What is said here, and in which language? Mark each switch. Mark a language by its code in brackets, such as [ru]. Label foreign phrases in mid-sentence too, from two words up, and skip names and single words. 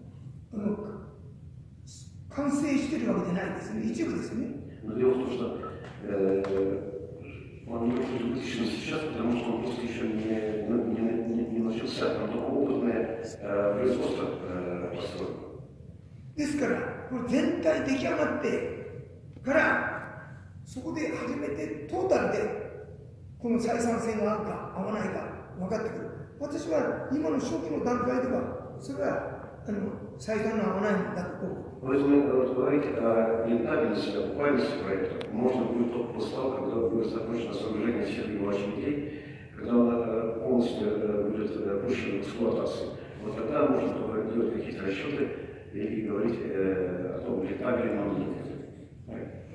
[ja] 完成しているわけじゃないですね、一部ですね。 [ru] Дело в том, что он не может быть вытащен сейчас, потому что он просто еще не начался, там только опытное производство построено. [ja] ですから、これ全体出来上がってから、そこで初めてトータルでこの採算性が合うか合わないか分かってくる。私は今の初期の段階では、それは採算が合わないんだと思う。 [ru] Поэтому говорить о рентабельности, о окупаемости проекта можно будет только после того, когда будет закончено сооружение всех его очередей, когда он полностью будет пущен в эксплуатацию. Вот тогда можно только делать какие-то расчеты и говорить о том, рентабелен он или нет.